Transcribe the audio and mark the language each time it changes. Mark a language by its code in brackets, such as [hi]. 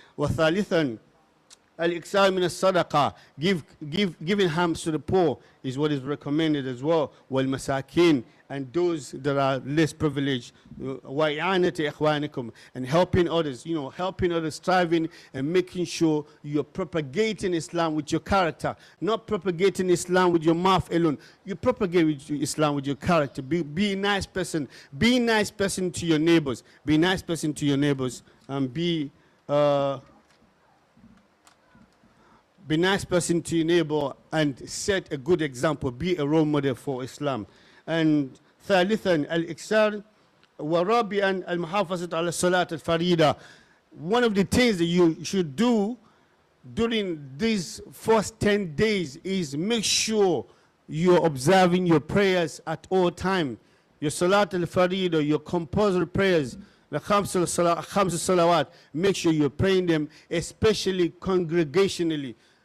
[ar] وثالثا الإكثار من الصدقة. [en] Giving alms to the poor is what is recommended as well. [ar] والمساكين, [en] and those that are less privileged. [ar] وإعانة إخوانكم, [en] and helping others, striving and making sure you're propagating Islam with your character, not propagating Islam with your mouth alone. You propagate Islam with your character. Be a nice person. Be a nice person to your neighbors. Be a nice person to your neighbors. And be a nice person to your neighbor and set a good example. Be a role model for Islam. And [ar] ثالثا الإكثار ورابعا المحافظة على الصلاة الفريضة. [en] One of the things that you should do during these first 10 days is make sure you're observing your prayers at all time. Your Salat al-Farida, your compulsory prayers, the Khams salawat, make sure you're praying them, especially congregationally.